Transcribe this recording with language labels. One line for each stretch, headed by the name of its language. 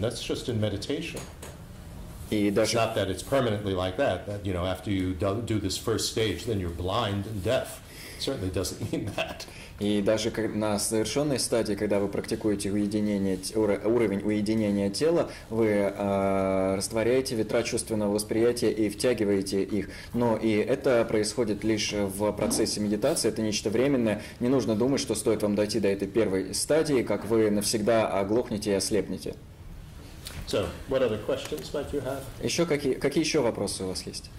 English: That's just in meditation. It's not that it's permanently like that, you know, after you do this first stage, then you're blind and deaf. It certainly doesn't mean that.
Russian: И даже на совершенной стадии, когда вы практикуете уровень уединения тела, вы растворяете ветра чувственного восприятия и втягиваете их. Но и это происходит лишь в процессе медитации, это нечто временное. Не нужно думать, что стоит вам дойти до этой первой стадии, как вы навсегда оглохнете и ослепнете.
English: So, what other questions might you have?
Russian: Еще какие еще вопросы у вас есть?